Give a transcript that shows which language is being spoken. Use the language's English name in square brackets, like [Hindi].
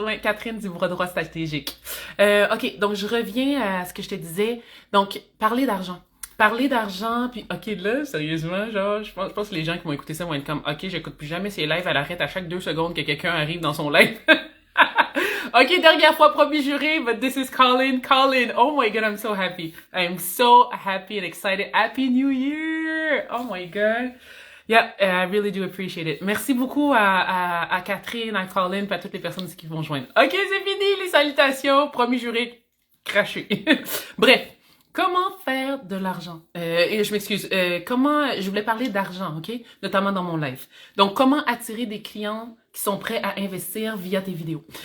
[French] Ouais, Catherine du bras droit stratégique. OK, donc je reviens à ce que je te disais. Donc, parler d'argent. Parler d'argent, puis OK, là, sérieusement, genre, je pense que les gens qui vont écouter ça vont être comme, OK, j'écoute plus jamais ces lives, elle arrête à chaque 2 secondes que quelqu'un arrive dans son live. OK, dernière fois, promis juré, [English] but this is Colin. Colin, oh my God, I'm so happy. I'm so happy and excited. Happy New Year! Oh my God. Yeah, I really do appreciate it. [French] Merci beaucoup à Catherine, à Colin, et à toutes les personnes qui vont joindre. OK, c'est fini, les salutations. Promis juré, craché. Bref. Comment faire de l'argent? Et je m'excuse. Je voulais parler d'argent, OK? Notamment dans mon live. Donc, comment attirer des clients qui sont prêts à investir via tes vidéos.